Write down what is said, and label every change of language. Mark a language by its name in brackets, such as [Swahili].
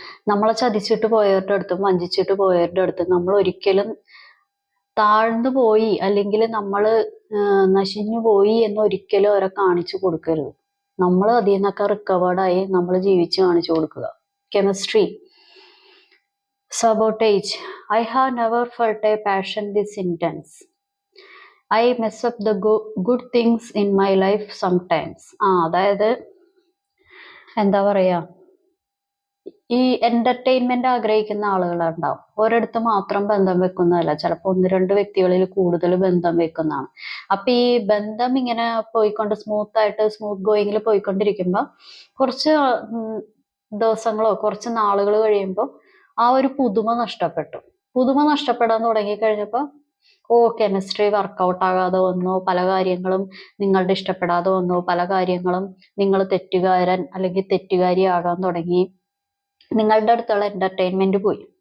[Malayalam] നമ്മളെ ചതിച്ചിട്ട് പോയവരുടെ അടുത്തും വഞ്ചിച്ചിട്ട് പോയവരുടെ അടുത്തും നമ്മൾ ഒരിക്കലും താഴ്ന്നു പോയി അല്ലെങ്കിൽ നമ്മൾ നശിഞ്ഞു പോയി എന്ന് ഒരിക്കലും അവരെ കാണിച്ചു കൊടുക്കരുത്. നമ്മൾ അതിൽ നിന്നൊക്കെ റിക്കവേർഡായി നമ്മൾ ജീവിച്ച് കാണിച്ചു കൊടുക്കുക. [English] Chemistry sabotage. I have never felt a passion this intense. I mess up the good things in my life sometimes. [Malayalam] അതായത് എന്താ പറയാ, ഈ എന്റർടൈൻമെന്റ് ആഗ്രഹിക്കുന്ന ആളുകളുണ്ടാവും. ഒരിടത്ത് മാത്രം ബന്ധം വെക്കുന്നതല്ല, ചിലപ്പോൾ 1-2 വ്യക്തികളിൽ കൂടുതൽ ബന്ധം വെക്കുന്നതാണ്. അപ്പൊ ഈ ബന്ധം ഇങ്ങനെ പോയിക്കൊണ്ട് സ്മൂത്ത് ഗോയിങ്ങിൽ പോയിക്കൊണ്ടിരിക്കുമ്പോൾ കുറച്ച് ദിവസങ്ങളോ കുറച്ച് നാളുകൾ കഴിയുമ്പോൾ ആ ഒരു പുതുമ നഷ്ടപ്പെടാൻ തുടങ്ങിക്കഴിഞ്ഞപ്പോൾ കെമിസ്ട്രി വർക്കൗട്ട് ആകാതെ വന്നു, പല കാര്യങ്ങളും നിങ്ങളുടെ ഇഷ്ടപ്പെടാതെ വന്നു, പല കാര്യങ്ങളും നിങ്ങൾ തെറ്റുകാരൻ അല്ലെങ്കിൽ തെറ്റുകാരി ആകാൻ തുടങ്ങി, നിങ്ങളുടെ അടുത്തുള്ള എന്റർടൈൻമെന്റ് പോയി.